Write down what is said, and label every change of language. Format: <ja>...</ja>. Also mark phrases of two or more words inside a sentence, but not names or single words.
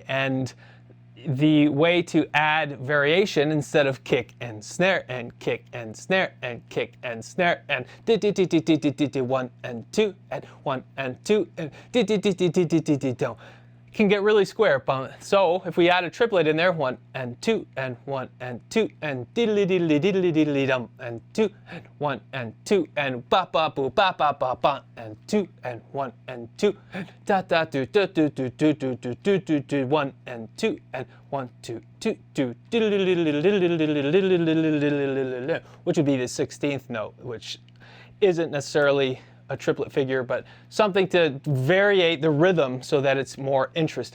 <en>And the way to add variation, instead of kick and snare and kick and snare and kick and snare and 1 and 2 and 1 and 2 and can get really square. So if we add a triplet in there, 1 and 2 and 1 and 2 and diddly diddly diddly diddly dum and 2 and 1 and 2 and ba ba boo ba ba ba ba and 2 and 1 and 2 da da do do do do do do do do do do 1 and 2 and 1 2 2 2 which would be the 16th note, which isn't necessarily a triplet figure, but something to variate the rhythm so that it's more interesting.</en>